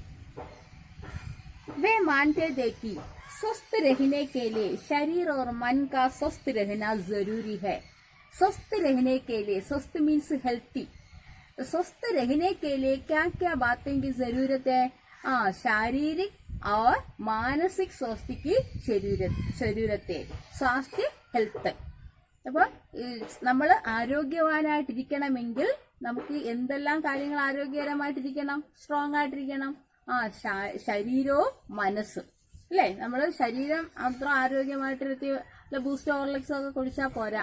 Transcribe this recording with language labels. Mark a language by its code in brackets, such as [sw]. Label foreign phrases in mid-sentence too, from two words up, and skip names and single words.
[hi] वे मानते थे कि स्वस्थ रहने के लिए शरीर और मन का स्वस्थ रहना जरूरी है. स्वस्थ रहने के लिए, स्वस्थ [en] means healthy, [hi] स्वस्थ रहने के लिए क्या क्या बातें की जरूरत है? शारीरिक और मानसिक स्वास्थ्य की जरूरत है. स्वास्थ्य, [ml] ഹെൽത്ത്. അപ്പോൾ നമ്മൾ ആരോഗ്യവാനായിട്ടിരിക്കണമെങ്കിൽ നമുക്ക് എന്തെല്ലാം കാര്യങ്ങൾ ആരോഗ്യകരമായിട്ടിരിക്കണം? സ്ട്രോങ് ആയിട്ടിരിക്കണം. ശരീരവും മനസ്സും അല്ലേ? നമ്മൾ ശരീരം അത്ര ആരോഗ്യമായിട്ടിരുത്തി ബൂസ്റ്റ് ഹോർലിക്സ് ഒക്കെ കുടിച്ചാൽ പോരാ.